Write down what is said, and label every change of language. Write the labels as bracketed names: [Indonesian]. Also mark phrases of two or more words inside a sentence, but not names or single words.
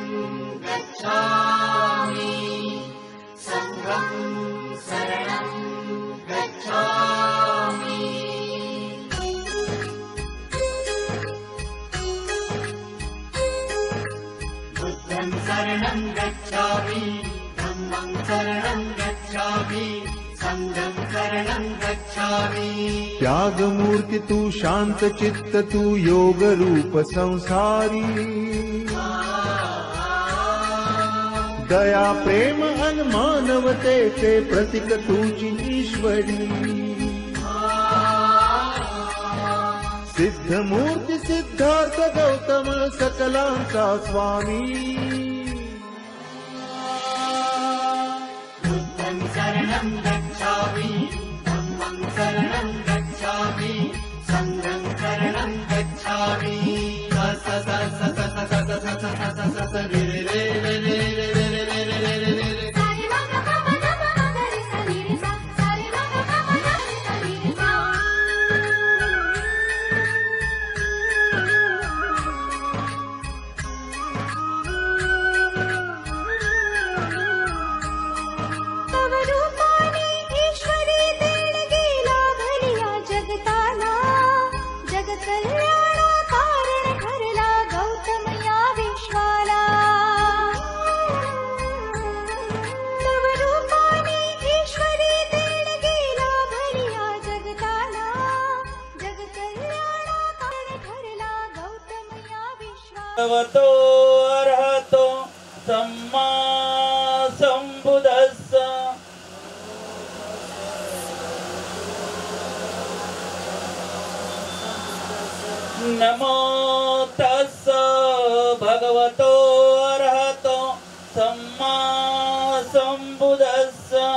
[Pali] गच्छामि संघं शरणं गच्छामि बुद्धं शरणं गच्छामि धम्मं शरणं गच्छामि संघं शरणं गच्छामि। [Marathi] त्याग मूर्ति तू शांत चित्त तू योग रूप संसारी दया प्रेम अन मानवते ते प्रतीक तुझी ईश्वरी सिद्ध मूर्ति सिद्धार्थ गौतम सकलांचा स्वामी [Pali] बुद्धं शरणं गच्छामि धम्मं शरणं गच्छामि संघं शरणं गच्छामि स स स स स स स स स स स रे रे रे रे रे रे रे रे रे रे रे रे सारे ग ग ग ग ग ग रे सा रे रे सा सारे ग ग ग ग ग रे सा रे रे सा [Marathi] तव रूपाने ईश्वरी देणगी लाभलिया जगताला जग कल्याणा कारण ठरला गौतम या विश्वाला तव रूपाने ईश्वरी देणगी लाभलिया जगताला जग कल्याणा कारण ठरला गौतम या विश्वाला [Pali] भगवतो अर्हतो सम्मा संबुद्धस्स नमो तस्स भगवतो अर्हतो सम्मा संबुद्धस्स